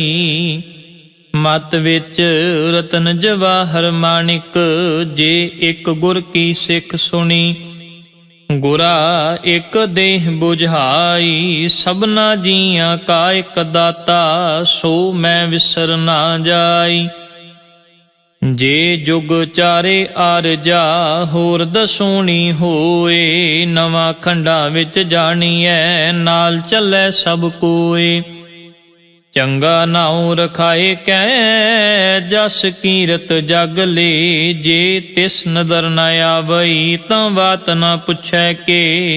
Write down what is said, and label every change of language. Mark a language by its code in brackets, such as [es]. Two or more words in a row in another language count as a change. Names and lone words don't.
[pa] ਮਤਿ ਵਿਚਿ ਰਤਨ ਜਵਾਹਰ ਮਾਣਿਕ, ਜੇ ਇਕ ਗੁਰ ਕੀ ਸਿਖ ਸੁਣੀ। ਗੁਰਾ ਇਕ ਦੇਹਿ ਬੁਝਾਈ, ਸਭਨਾ ਜੀਆ ਕਾ ਇਕੁ ਦਾਤਾ। ਸੋ ਮੈ ਵਿਸਰਿ ਨ ਜਾਈ। ਜੇ ਜੁਗ ਚਾਰੇ ਆਰਜਾ ਹੋਰ ਦਸੂਣੀ ਹੋਏ, ਨਵਾਂ ਖੰਡਾ ਵਿੱਚ ਜਾਣੀਐ ਨਾਲ ਚੱਲੈ ਸਭ ਕੋਏ। ਚੰਗਾ ਨਾਉ ਰਖਾਏ ਕੈ ਜਸ ਕੀਰਤ ਜਗ ਲੇ, ਜੇ ਤਿਸ ਨਦਰ ਨ ਆਵਈ ਤਾਂ ਬਾਤ ਨ ਪੁੱਛੈ ਕੇ।